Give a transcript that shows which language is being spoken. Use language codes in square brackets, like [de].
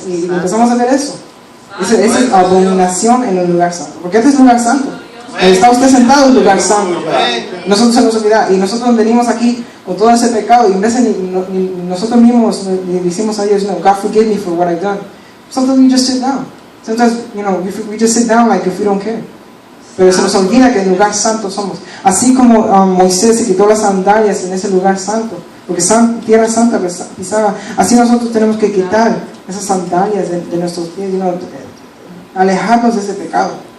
[es] Y empezamos a ver eso. Esa es abominación en el lugar santo. Porque este es lugar santo. Está usted sentado en el lugar santo. Nosotros se nos olvida. Y nosotros venimos aquí con todo ese pecado. Y en vez de nosotros mismos le decimos a Dios, [en] God forgive me for what I've done. Sometimes we just sit down. Sometimes, we just sit down like if we don't care. [es] Pero se nos olvida que en el lugar santo somos. Así como Moisés se quitó las sandalias en ese lugar santo, porque tierra santa pisaba, así nosotros tenemos que quitar esas sandalias de nuestros pies, alejarnos de ese pecado.